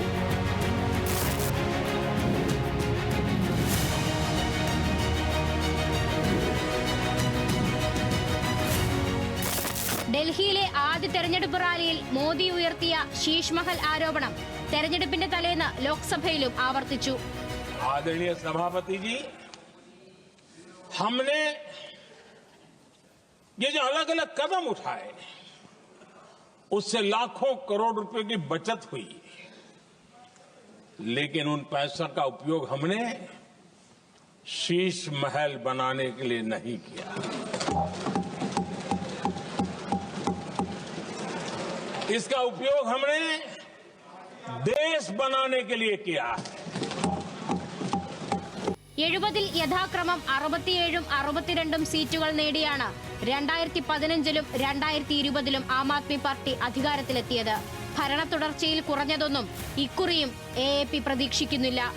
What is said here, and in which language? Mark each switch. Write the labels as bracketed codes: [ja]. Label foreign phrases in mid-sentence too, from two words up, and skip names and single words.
[ml] ഡൽഹിയിലെ ആദ്യ തെരഞ്ഞെടുപ്പ് റാലിയിൽ മോദി ഉയർത്തിയ ശീഷ് മഹൽ ആരോപണം തെരഞ്ഞെടുപ്പിന്റെ തലേന്ന് ലോക്സഭയിലും ആവർത്തിച്ചു. [hi] आदरणीय सभापति जी, हमने ये जो अलग अलग कदम उठाए उससे लाखों करोड़ रुपए की बचत हुई, लेकिन उन पैसों का उपयोग हमने शीश महल बनाने के लिए नहीं किया. इसका उपयोग हमने देश बनाने के लिए किया है. [ml] 70-ൽ യഥാക്രമം 67-ഉം 62-ഉം സീറ്റുകൾ നേടിയാണ് 2015-ലും 2020-ലും ആം ആദ്മി പാർട്ടി അധികാരത്തിലെത്തിയത്. ഭരണ തുടർച്ചയിൽ കുറഞ്ഞതൊന്നും ഇക്കുറിയും AAP പ്രതീക്ഷിക്കുന്നില്ല.